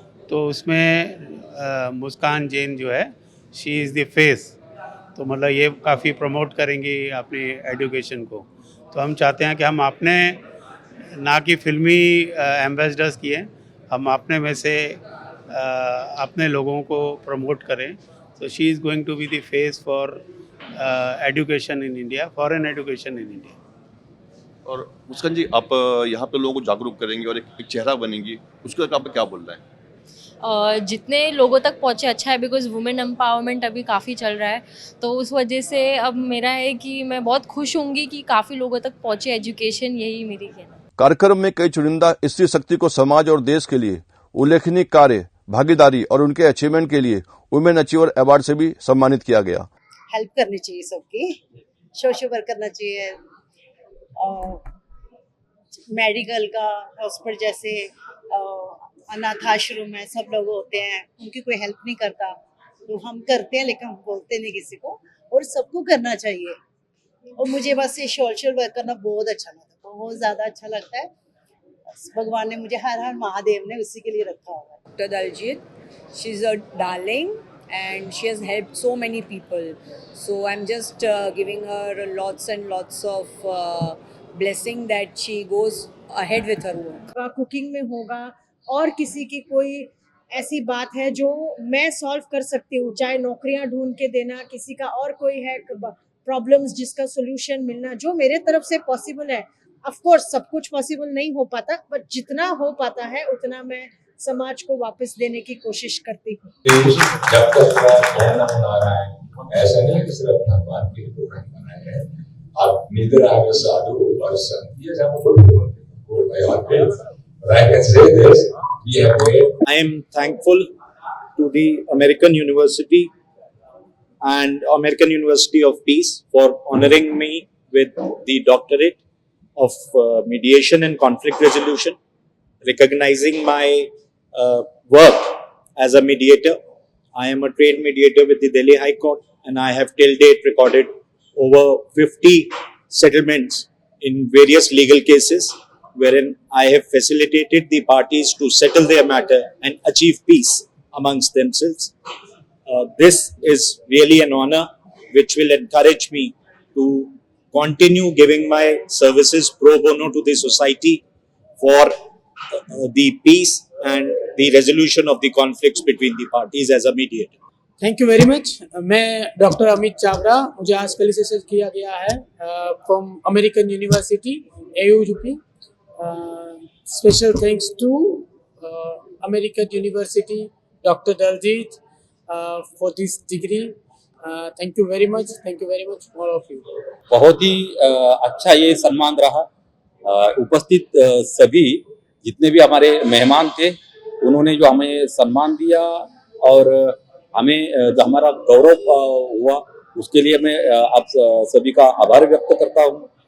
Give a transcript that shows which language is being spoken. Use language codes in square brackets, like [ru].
[hi] तो उसमें मुस्कान जैन जो है [en] she is the face, [hi] तो मतलब ये काफ़ी प्रमोट करेंगी अपनी एजुकेशन को। तो हम चाहते हैं कि हम अपने ना कि फिल्मी एम्बेसडर्स किए, हम अपने में से अपने लोगों को प्रमोट करें। [en] So she is going to be the face for education in India, foreign education in India. [hi] और मुस्कान जी, आप यहाँ पे लोगों को जागरूक करेंगे और एक चेहरा बनेंगी, उसके लिए आप क्या बोल रहे हैं? जितने लोगों तक पहुँचे अच्छा है, बिकॉज़ वुमेन एम्पावरमेंट अभी काफ़ी चल रहा है, तो उस वजह से अब मेरा है कि मैं बहुत खुश होंगी कि काफ़ी लोगों तक पहुँचे एजुकेशन, यही मेरी कहना है। कार्यक्रम में कई चुनिंदा स्त्री शक्ति को समाज और देश के लिए उल्लेखनीय कार्य, भागीदारी और उनके अचीवमेंट के लिए वुमेन अचीवर अवार्ड से भी सम्मानित किया गया। हेल्प करनी चाहिए सबकी, सोशल वर्क करना चाहिए, मेडिकल का हॉस्पिटल जैसे अनाथ आश्रम है, सब लोग होते हैं, उनकी कोई हेल्प नहीं करता, तो हम करते हैं लेकिन हम बोलते नहीं किसी को, और सबको करना चाहिए। और मुझे बस ये सोशल वर्क करना बहुत अच्छा लगता है, बहुत ज़्यादा अच्छा लगता है। भगवान ने मुझे हर हर महादेव ने उसी के लिए रखा हुआ है। [en] Dr. Daljit, she's a darling and she has helped so many people. So I'm just giving her lots and lots of blessing that she goes ahead with her work. [hi] Cooking में होगा और किसी की कोई ऐसी बात है जो मैं सॉल्व कर सकती हूँ, चाहे नौकरियां ढूंढ के देना, किसी का और कोई है प्रॉब्लम्स जिसका सोल्यूशन मिलना, जो मेरे तरफ से पॉसिबल है। ऑफ कोर्स सब कुछ पॉसिबल नहीं हो पाता, बट जितना हो पाता है उतना मैं समाज को वापस देने की कोशिश करती हूँ। जब तक मना रहा है, ऐसा नहीं है कि सिर्फ भगवान के प्रोग्राम बनाए हैं। आप [en] neither are a [hi] साधु और संत, ये सब बोल भाई और फिर [en] I can say this, we have made. I am thankful to the American University and American University of Peace for honoring me with the doctorate of mediation and conflict resolution, recognizing my work as a mediator. I am a trained mediator with the Delhi High Court, and I have till date recorded over 50 settlements in various legal cases, wherein I have facilitated the parties to settle their matter and achieve peace amongst themselves. This is really an honor which will encourage me to continue giving my services pro bono to the society for the peace and the resolution of the conflicts between the parties as a mediator. Thank you very much. [hi] मैं doctor Amit Chavda, मुझे आज felicitate किया गया है from American university AUUP। [en] Special thanks to American University, Dr. Daljit, for this degree. Thank you very much. Thank you very much, all of you. [hi] बहुत ही अच्छा ये सम्मान रहा। उपस्थित सभी जितने भी हमारे मेहमान थे, उन्होंने जो हमें सम्मान दिया और हमें जो हमारा गौरव हुआ, उसके लिए मैं आप सभी का आभार व्यक्त करता हूँ।